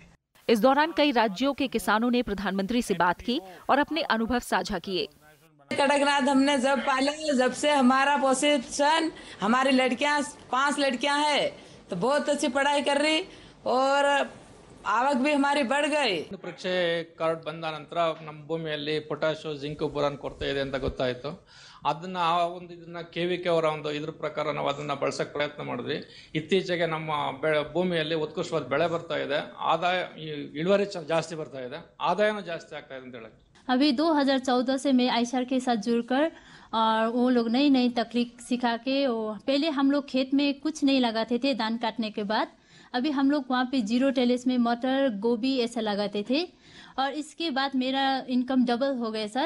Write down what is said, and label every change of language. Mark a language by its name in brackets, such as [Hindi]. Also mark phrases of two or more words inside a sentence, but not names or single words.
[Hindi] इस दौरान कई राज्यों के किसानों ने प्रधानमंत्री से बात की और अपने अनुभव साझा किए। कड़कनाथ हमने जब पाले, जब से हमारा पोषण, हमारी लड़कियां 5 लड़कियां हैं तो बहुत अच्छी पढ़ाई कर रही और आवक भी हमारी बढ़ गई। [Kannada] ಪರೀಕ್ಷೆ ಕಾರ್ಡ್ ಬಂದ ನಂತರ ನಮ್ಮ ಭೂಮಿಯಲ್ಲಿ ಪೊಟ್ಯಾಶ್ ಜಿಂಕ್ ಬೋರಾನ್ ಕೊರತೆ ಇದೆ ಅಂತ ಗೊತ್ತಾಯಿತು. ಅದನ್ನ ಇದನ್ನ ಕೆವಿಕೆ ಅವರ ಇದ್ರ ಪ್ರಕಾರ ನಾವು ಅದನ್ನ ಬಳಸಕ್ಕೆ ಪ್ರಯತ್ನ ಮಾಡಿದ್ವಿ. ಇತ್ತೀಚೆಗೆ ನಮ್ಮ ಭೂಮಿಯಲ್ಲಿ ಉತ್ಕೃಷ್ಟವಾದ ಬೆಳೆ ಬರ್ತಾ ಇದೆ, ಆದಾಯ ಇಳುವರಿ ಜಾಸ್ತಿ ಬರ್ತಾ ಇದೆ, ಆದಾಯನೂ ಜಾಸ್ತಿ ಆಗ್ತಾ ಇದೆ ಅಂತ ಹೇಳಿ. [Hindi] अभी 2014 से मैं आईसीआर के साथ जुड़कर और वो लोग नई नई तकनीक सिखा के, पहले हम लोग खेत में कुछ नहीं लगाते थे धान काटने के बाद, अभी हम लोग वहाँ पे [English] zero terrace [Hindi] में मटर गोभी ऐसा लगाते थे और इसके बाद मेरा [English] income double [Hindi] हो गया सर।